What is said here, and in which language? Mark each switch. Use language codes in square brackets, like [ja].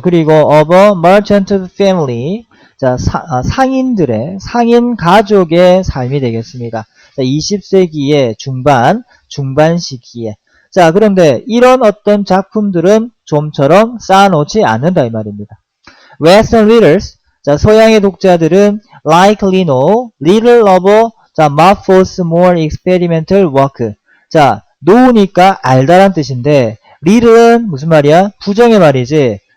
[ko] 그리고 [en] of a merchant family. [ko] 자, 상인 가족의 삶이 되겠습니다. 자, 20세기의 중반 시기에. 자, 그런데 이런 어떤 작품들은 좀처럼 쌓아놓지 않는다 이 말입니다. [en] Western readers, 자, [ko] 서양의 독자들은 [en] likely know little of, 자, Marford's more experimental work. [ko] 자, know니까 알다란 뜻인데, little은 무슨 말이야? 부정의 말이지.